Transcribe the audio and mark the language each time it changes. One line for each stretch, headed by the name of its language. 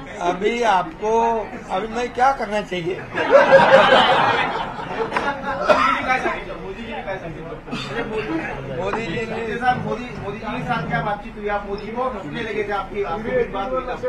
Hindi: अभी आपको अभी मैं क्या करना चाहिए?
Marathi: मोदीजींनी काय सांगितलं? मोदीजींनी काय सांगितलं?
Hindi: मोदी जी ने मोदी जी के साथ क्या बातचीत हुई? आप मोदी को हंसने लगे थे, आपकी बात हुई था.